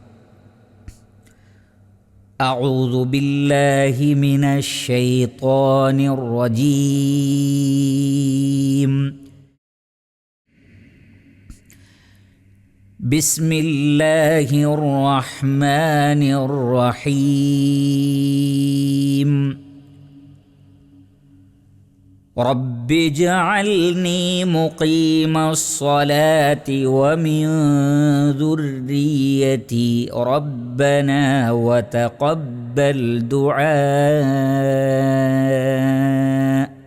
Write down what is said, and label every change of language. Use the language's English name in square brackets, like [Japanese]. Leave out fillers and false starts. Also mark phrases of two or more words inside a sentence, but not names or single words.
[Arabic] أعوذ بالله من الشيطان الرجيم. بسم الله الرحمن الرحيم. رب اجعلني مقيم الصلاة ومن ذريتي ربنا وتقبل دعاء.